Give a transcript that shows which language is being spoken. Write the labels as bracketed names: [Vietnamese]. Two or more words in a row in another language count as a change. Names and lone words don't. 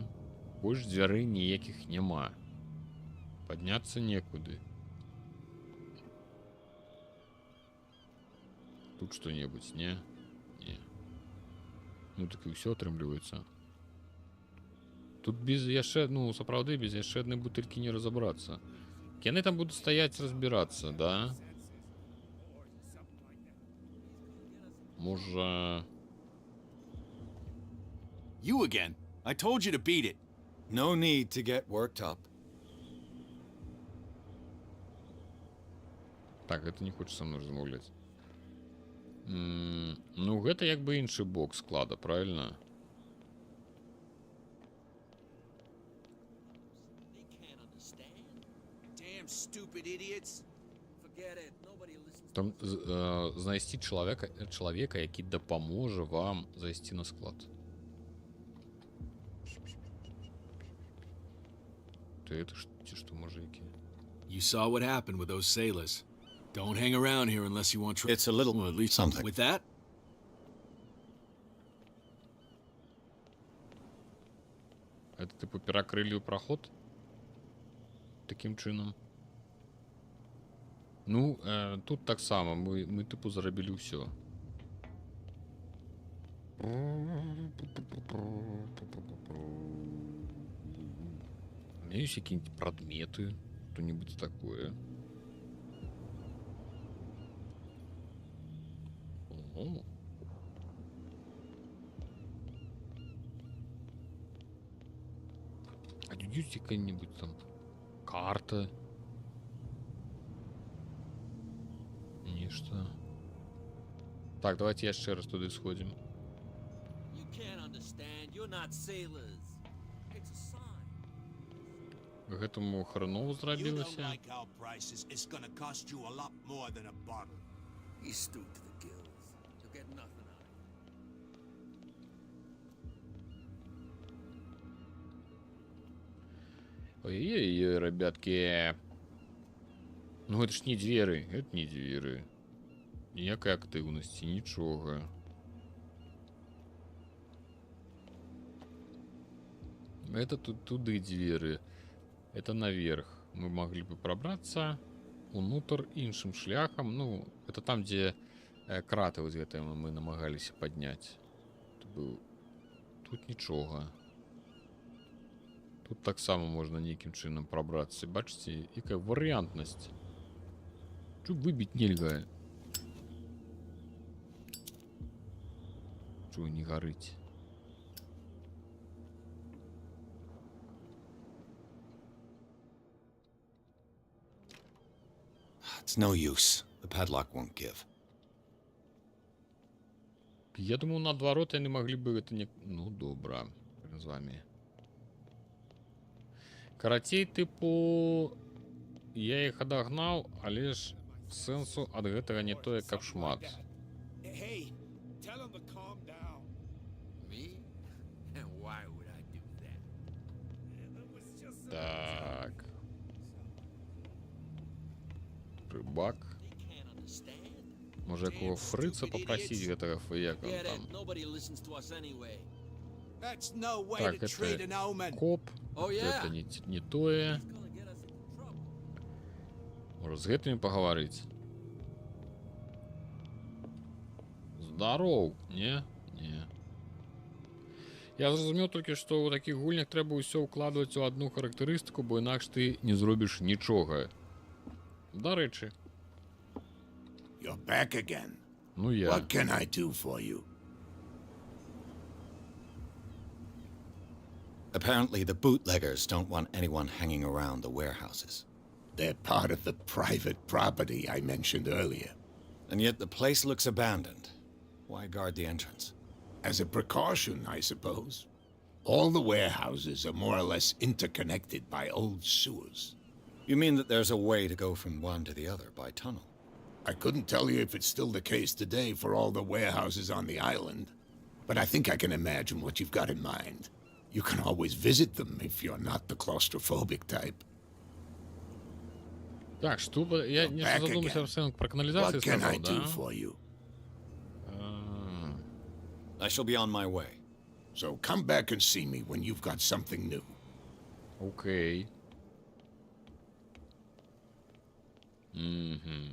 [Russian] Больше дверей [Belarusian] ніяких нема. [Russian] Подняться некуды. Тут что-нибудь, не? Не. [Belarusian] Ну так и все атрымліваецца. Тут без яшчэ, ну, сапраўды, без яшчэ адной бутылькі не разобраться. [Russian] Яны там будут стоять, разбираться, [Belarusian] да? Можа... [English] You again. I told you to beat it. No need to get worked up. [Russian] Так, это не хочет со мной размаўляць. [Belarusian] Ну, гэта як бы іншы бок склада, правильно? [English] Damn stupid idiots. Forget it. Nobody listens. [Belarusian] Там знайсці чалавека, які дапаможа вам зайсці на склад. [Russian] Ты это что, мужики? [English] You saw what happened with those sailors. Don't hang around here unless you want trouble. It's a little Well, at least something. with that. [Belarusian] Это типу перакрылі проход? Таким чынам. Ну, тут так само. Мы типу зарабілі ўсё. [Russian] У меня есть какие-нибудь предметы, что-нибудь такое. О. А есть какая-нибудь там карта? Нечто. [Belarusian] Так, давайте яшчэ раз туды сходзім. [English] You can't understand. You're not sailors. It's a sign. [Belarusian] Гэтаму хреново [English] You don't [Belarusian] зрабілася. [English] like our prices. It's gonna cost you a lot more than a bottle. He's stewed to the gills. You'll get nothing out of him. [Russian] Ой-ой-ой, ребятки. [Belarusian] Ну гэта ж не дзверы, гэта не дзверы. Ніякай актыўнасці, нічога. Это тут туды дзверы. [Russian] Это наверх. Мы могли бы пробраться [Belarusian] унутр іншым шляхам. [Russian] Ну, это там, где [Belarusian] краты вот гэтыя мы намагаліся падняць. Тут нічога. Тут таксама можна нейкім чынам прабрацца. Бачыце, якая варыянтнасць. Чу выбіць нельга. Чу не гарыць. [English] It's no use. The padlock won't give. [Belarusian] Я думаю, наадварот, яны маглі бы гэта не... Ну, добра. З вами. Карацей, тыпу... Я іх адагнаў, але ж сэнсу ад гэтага не тое, каб шмат. [English] Hey, tell him to calm down. Me? And why would I do that? [Belarusian] Так. Рыбак. [Russian] Може, якого фрица попросить [Belarusian] гэтага феяка [English] Get [Russian] там. [English] it? Nobody listens to us anyway. That's no way [Russian] Так, [English] to treat an [Russian] это [English] omen. [Russian] коп. [English] Oh, yeah. [Belarusian] Это не тое. Може, з гэтымі пагаварыць. Здароў, не? Не. Я зразумеў толькі, што ў такіх гульнях трэба ўсё ўкладваць у адну характарыстыку, бо інакш ты не зробіш нічога. Дарэчы. [English] You're back again. [Russian] Ну я. [English] What can I do for you? Apparently, the bootleggers don't want anyone hanging around the warehouses. They're part of the private property I mentioned earlier. And yet the place looks abandoned. Why guard the entrance? As a precaution, I suppose. All the warehouses are more or less interconnected by old sewers. You mean that there's a way to go from one to the other by tunnel? I couldn't tell you if it's still the case today for all the warehouses on the island, but I think I can imagine what you've got in mind. You can always visit them if you're not the claustrophobic type. [Russian] Так, что я не задумался про канализацию сказал, да? [English] I shall be on my way. So come back and see me when you've got something new. [Russian] Окей. Угу.